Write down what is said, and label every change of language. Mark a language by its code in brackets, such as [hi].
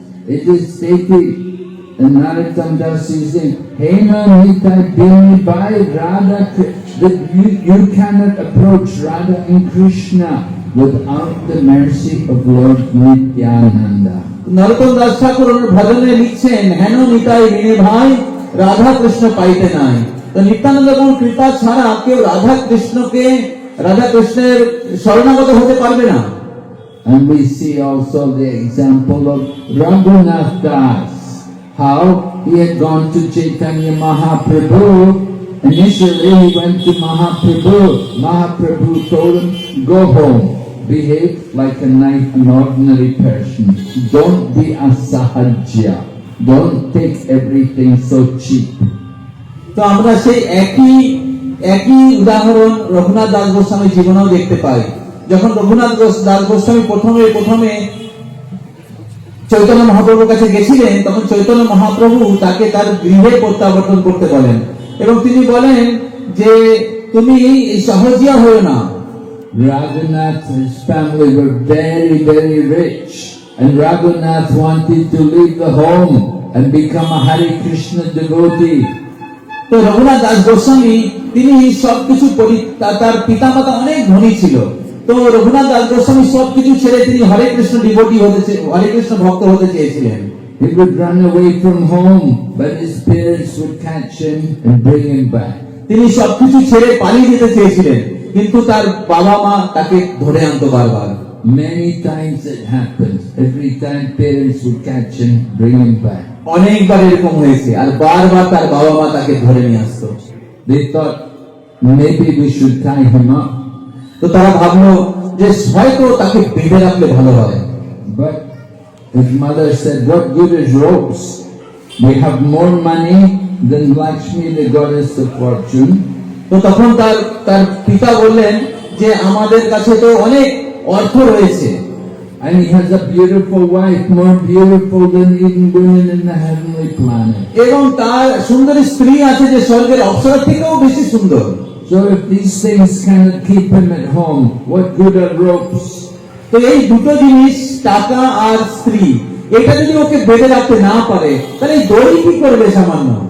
[en] It is stated in Narottam Das is saying, [bn] Hinanitai Binibai Radha Krishna, [en] that you cannot approach Radha and Krishna without the mercy of Lord Nityananda. [bn] নরোত্তম দাস ঠাকুর ভজনে লিখছেন, হেন নিতাই বিনে ভাই রাধা কৃষ্ণ পাইতে নাই। তো নিত্যানন্দ প্রভুর কৃপা ছাড়া কেউ রাধা কৃষ্ণকে রাধা কৃষ্ণের শরণাগত হতে পারবে না। [en] And we see also the example of Raghunath Das, how he had gone to Chaitanya Mahaprabhu. Initially he went to Mahaprabhu. Mahaprabhu told him, go home, behave like an ordinary person. Don't be a sahajya. Don't take everything so cheap. [bn] তো আমরা সেই একই উদাহরণ রঘুনাথ দাস গোস্বামীর জীবনেও দেখতে পাই। যখন রঘুনাথ দাস গোস্বামী প্রথমে চৈতন্য মহাপ্রভুর কাছে গেছিলেন, তখন চৈতন্য মহাপ্রভু তাকে তার গৃহে প্রত্যাবর্তন করতে বলেন এবং তিনি বলেন যে তুমি সহজিয়া হও না। [en] Raghunath's family were very, very rich, and Raghunath wanted to leave the home and become a Hare Krishna devotee. [bn] তো রঘুনাথ দাস গোস্বামী তিনি সবকিছু তার পিতামাতা অনেক ধনী ছিল, তো রঘুনাথ দাস গোস্বামী সবকিছু ছেড়ে তিনি হরে কৃষ্ণ ডিভোটি হরে কৃষ্ণ ভক্ত হতে চেয়েছিলেন। [en] He would run away from home, but his parents would catch him and bring him back. [bn] তিনি সবকিছু ছেড়ে পালিয়ে যেতে চেয়েছিলেন, কিন্তু তার বাবা মা তাকে ধরে আনতো বারবার। [en] Many times it happened. Every time parents would catch him, bring him back. [bn] অনেকবার এরকম হয়েছে, আর বারবার তার বাবা মা তাকে ধরে নিয়ে আসতো। [en] They thought maybe we should tie him up, [bn] তো তারা ভাবলো যে হয়তো তাকে বেঁধে রাখলে ভালো হয়। [en] but his mother said, what good is ropes? We have more money than Lakshmi, the goddess of fortune. [bn] তো তখন তার পিতা বললেন যে আমাদের কাছে তো অনেক অর্থ রয়েছে, [en] And he has a beautiful wife, more beautiful than even women in the heavenly planet. [bn] এবং তার সুন্দরী স্ত্রী আছে যে স্বর্গের অপ্সরা থেকেও বেশি সুন্দর। [en] So if these things cannot keep him at home, what good are ropes? [bn] তো এই দুটো জিনিস, টাকা আর স্ত্রী, এটা যদি ওকে বেঁধে রাখতে না পারে, তাহলে এই দড়ি কি করবে সামান্য?